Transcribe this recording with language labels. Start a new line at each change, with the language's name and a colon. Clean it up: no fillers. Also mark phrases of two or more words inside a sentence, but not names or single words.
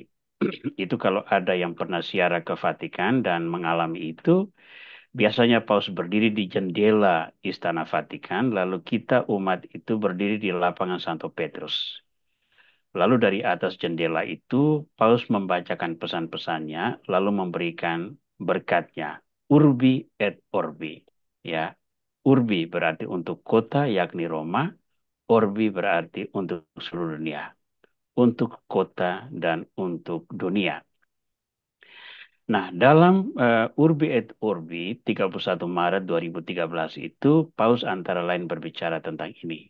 Indonesian: Itu kalau ada yang pernah ziarah ke Vatikan dan mengalami itu, biasanya Paus berdiri di jendela Istana Vatikan, lalu kita umat itu berdiri di lapangan Santo Petrus. Lalu dari atas jendela itu, Paus membacakan pesan-pesannya, lalu memberikan berkatnya.
Latin: Urbi et Orbi.
Indonesian: Ya, Urbi berarti untuk kota, yakni Roma. Orbi berarti untuk seluruh dunia. Untuk kota dan untuk dunia. Nah, dalam
Latin: Urbi et Orbi
Indonesian: 31 Maret 2013 itu, Paus antara lain berbicara tentang ini.